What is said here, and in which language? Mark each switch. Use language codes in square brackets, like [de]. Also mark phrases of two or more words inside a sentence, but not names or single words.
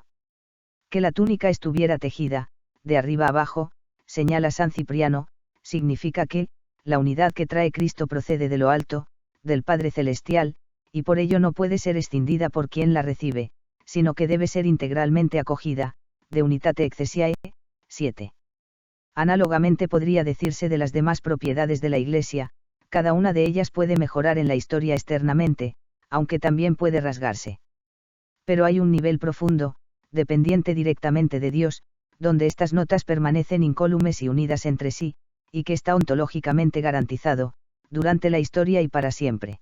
[es] Que la túnica estuviera tejida, de arriba abajo, señala San Cipriano, significa que, la unidad que trae Cristo procede de lo alto, del Padre Celestial, y por ello no puede ser escindida por quien la recibe, sino que debe ser integralmente acogida, [la] de unitate ecclesiae, [es] 7. Análogamente podría decirse de las demás propiedades de la Iglesia, cada una de ellas puede mejorar en la historia externamente, aunque también puede rasgarse. Pero hay un nivel profundo, dependiente directamente de Dios, donde estas notas permanecen incólumes y unidas entre sí, y que está ontológicamente garantizado, durante la historia y para siempre.